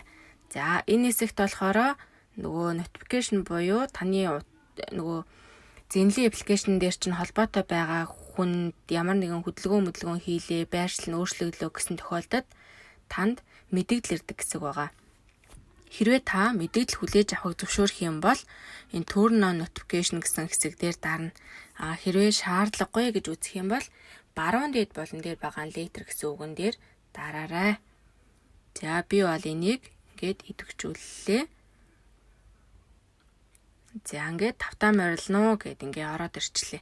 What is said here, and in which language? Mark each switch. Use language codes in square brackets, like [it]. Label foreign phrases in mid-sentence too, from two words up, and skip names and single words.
[mn] За энэ хэсэгт болохоор нөгөө notification буюу таны нөгөө Zenly аппликейшн дээр чинь холбоотой байгаа хүнд ямар нэгэн хөдөлгөөн хийлээ, байршил нь өөрчлөгдлөө гэсэн тохиолдолд танд мэдээлэл ирдэг гэсэн байгаа. Хэрвээ та мэдээлэл хүлээж авахыг зөвшөөрөх юм бол энэ [en] turn on notification [mn] гэсэн хэсэг дээр дарна. Хэрвээ шаардлагагүй гэж үзэх юм бол баруун дээд болон дээр байгаа later гэсэн үгэн дээр дараарай. За би бол энийг ингээд идэвхжүүллээ. За ингээд тавтан морилно гэд ингээд ороод ирчлээ.